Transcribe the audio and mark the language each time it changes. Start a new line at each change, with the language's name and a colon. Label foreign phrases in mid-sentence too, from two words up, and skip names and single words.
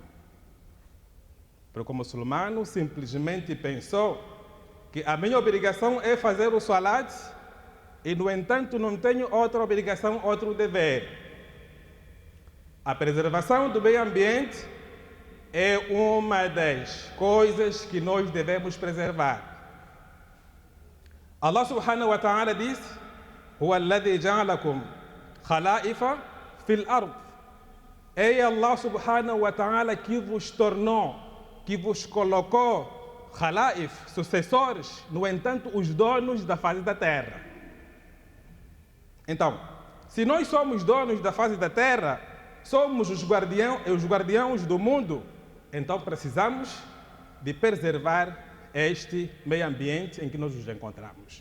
Portuguese: Porque o muçulmano simplesmente pensou que a minha obrigação é fazer o salat e, no entanto, não tenho outra obrigação, outro dever. A preservação do meio ambiente é uma das coisas que nós devemos preservar.
Arabic: الله سبحانه وتعالى diz: هو الذي جعلكم خلائف في الأرض.
Portuguese: É
Arabic: الله سبحانه وتعالى
Portuguese: que vos tornou, que vos colocou Khalaif, sucessores, no entanto, os donos da face da terra. Então, se nós somos donos da face da terra, somos os guardiões do mundo, então precisamos de preservar este meio ambiente em que nós nos encontramos.